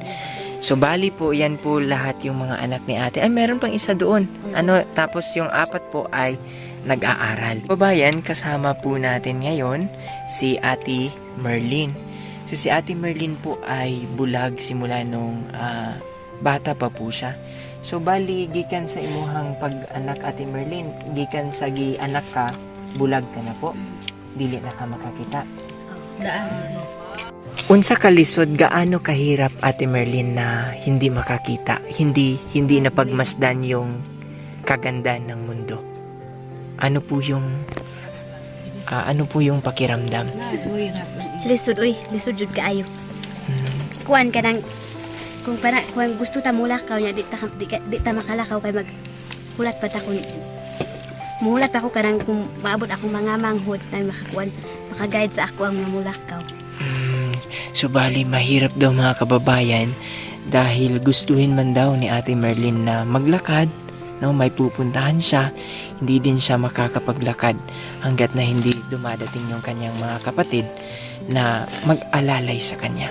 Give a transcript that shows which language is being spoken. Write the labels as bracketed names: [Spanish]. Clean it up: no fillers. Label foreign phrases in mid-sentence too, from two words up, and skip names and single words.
[Filipino] So, bali po, yan po lahat yung mga anak ni ate. Ay, meron pang isa doon. Ano, tapos yung 4 po ay nag-aaral. Babayan, kasama po natin ngayon si Ate Merlin. So, si Ate Merlin po ay bulag simula nung bata pa po siya. So, [Cebuano] bali, gikan sa imuhang pag-anak Ate Merlin, gikan sa gi-anak ka, bulag ka na po. Dili na ka makakita. Daan. Unsa kalisod [Filipino] gaano kahirap Ate Merlin na hindi makakita, hindi napagmasdan yung kagandahan ng mundo. Ano po yung pakiramdam? [Cebuano] Lisod jud kaayo. Kuan ka nang kung gusto ta mulakaw nya di ta makalakaw kay maghulat pa ta kun muhulat ako kanang kung maabot akong mga manghod na makaguide sa ako ang mga mulakaw. [Filipino] So bali mahirap daw mga kababayan dahil gustuhin man daw ni Ate Merlin na maglakad, no, may pupuntahan siya, hindi din siya makakapaglakad hanggat na hindi dumadating yung kanyang mga kapatid na mag-alalay sa kanya.